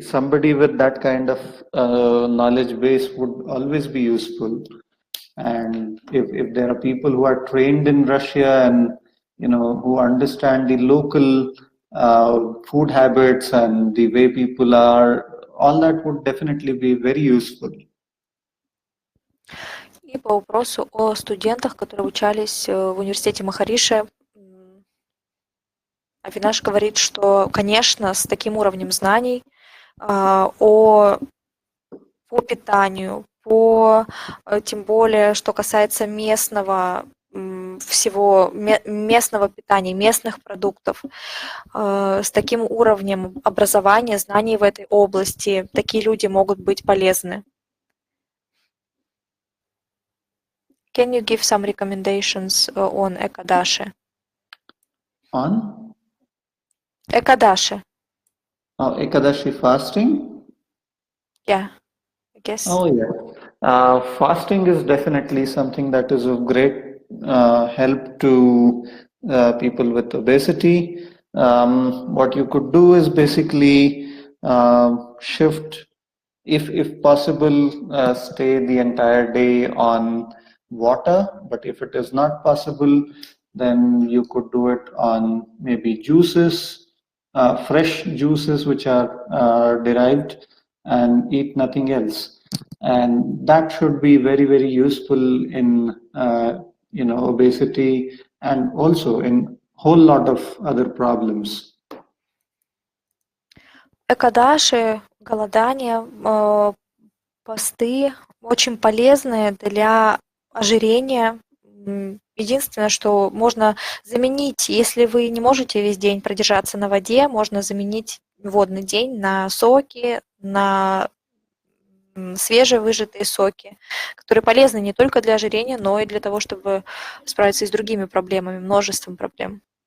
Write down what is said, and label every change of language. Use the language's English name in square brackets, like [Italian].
[English] Somebody with that kind of knowledge base would always be useful. And if there are people who are trained in Russia and who understand the local food habits and the way people are, all that would definitely be very useful. [Russian] И по вопросу о студентах, которые учались в университете Махариши, Авинаш говорит, что, конечно, с таким уровнем знаний по питанию, тем более, что касается местного местного питания, местных продуктов, с таким уровнем образования, знаний в этой области, такие люди могут быть полезны. [English] Can you give some recommendations on Ekadashi? On Ekadashi. Ekadashi fasting? Yeah, I guess. Oh, yeah. Fasting is definitely something that is of great help to people with obesity. What you could do is basically shift, if possible, stay the entire day on water. But if it is not possible, then you could do it on maybe juices, fresh juices which are derived, and eat nothing else. And that should be very, very useful in obesity and also in whole lot of other problems. [Russian] Экадаши, голодание, посты очень полезные для ожирения. Единственное, что можно заменить, если вы не можете весь день продержаться на воде, можно заменить водный день на соки, на свежевыжатые соки, которые полезны не только для ожирения, но и для того, чтобы справиться и с другими проблемами, множеством проблем.